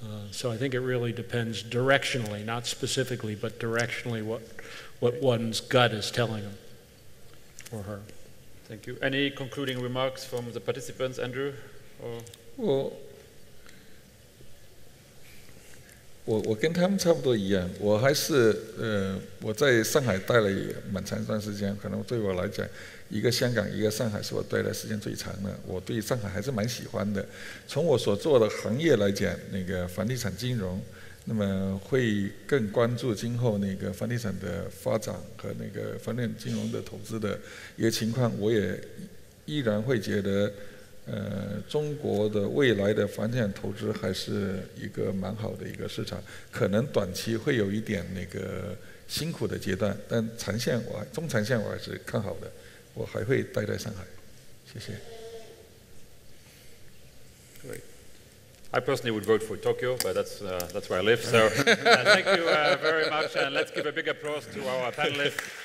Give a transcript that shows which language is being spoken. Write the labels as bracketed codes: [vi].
[en] So I think it really depends directionally, not specifically, but directionally what one's gut is telling them or her. Thank you. Any concluding remarks from the participants, Andrew? Or? [zh] 我跟他们差不多一样，我还是我在上海待了蛮长一段时间，可能对我来讲，一个香港一个上海是我待的时间最长的，我对上海还是蛮喜欢的。从我所做的行业来讲，那个房地产金融，那么会更关注今后那个房地产的发展和那个房地产金融的投资的一个情况，我也依然会觉得。中国的未来的房地产投资还是一个蛮好的一个市场，可能短期会有一点那个辛苦的阶段，但中长线我还是看好的，我还会待在上海。谢谢。 [en] Great. I personally would vote for Tokyo, but that's where I live. So thank you very much, and let's give a big applause to our panelists.